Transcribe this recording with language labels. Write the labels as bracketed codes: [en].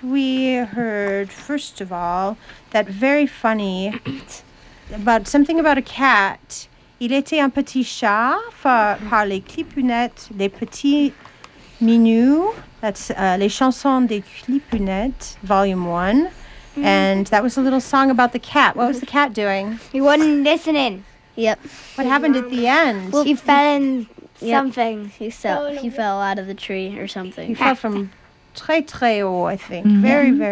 [en] We heard, first of all, that very funny about something about a cat. [fr] Il était un petit chat par les clipunettes, les petits minous. [en] That's Les Chansons des Clipunettes, Volume 1. Mm. And that was a little song about the cat. What was the cat doing? He wasn't listening. Yep. What happened at the end? Well, he fell in something. Yep. He fell out of the tree or something. He fell from [fr] très, très haut, [en] I think. Mm-hmm. Very, very